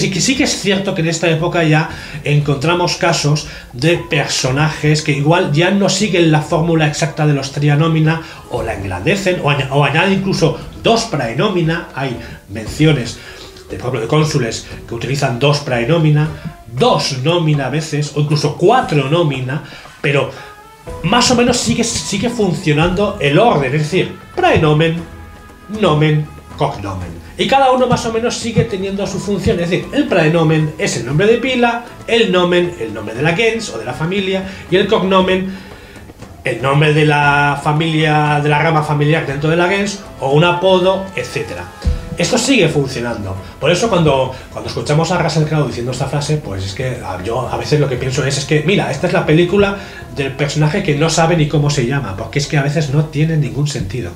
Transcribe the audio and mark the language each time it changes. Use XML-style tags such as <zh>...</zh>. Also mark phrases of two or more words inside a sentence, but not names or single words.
<es>Sí que es cierto que en esta época ya encontramos casos de personajes que igual ya no siguen la fórmula exacta de los trianómina o la engrandecen o añaden incluso dos praenómina. Hay menciones de, por ejemplo, de cónsules que utilizan dos praenómina, dos nómina a veces, o incluso cuatro nómina, pero más o menos sigue funcionando el orden, es decir,</es> <la>praenomen, nomen, cognomen.</la> <es>Y cada uno más o menos sigue teniendo su función, es decir, el praenomen es el nombre de pila, el nomen, el nombre de la gens o de la familia, y el cognomen, el nombre de la familia, de la rama familiar dentro de la gens, o un apodo, etc. Esto sigue funcionando. Por eso cuando escuchamos a Russell Crowe diciendo esta frase, pues es que yo a veces lo que pienso es que, mira, esta es la película del personaje que no sabe ni cómo se llama, porque es que a veces no tiene ningún sentido.</es>